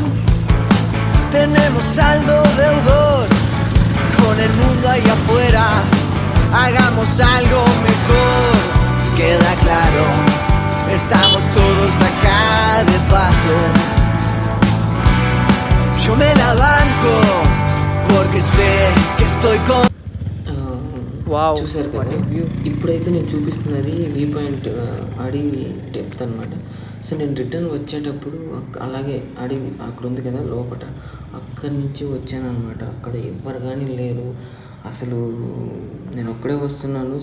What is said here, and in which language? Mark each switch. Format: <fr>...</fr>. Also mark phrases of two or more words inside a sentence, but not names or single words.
<es>Tenemos saldo deudor con el mundo allá afuera. Hagamos algo mejor, queda claro. Estamos todos acá de paso. Yo me la banco porque sé que estoy con.</es> <te>చూసారు కదా, ఇప్పుడైతే నేను చూపిస్తున్నది</te> <en>view point,</en> <te>అడవి డెప్త్ అనమాట. సో, నేను రిటర్న్ వచ్చేటప్పుడు అలాగే అడవి అక్కడ ఉంది కదా లోపల, అక్కడి నుంచి వచ్చాను అనమాట. అక్కడ ఎవ్వరు కానీ లేరు అసలు. నేను ఒక్కడే వస్తున్నాను.</te>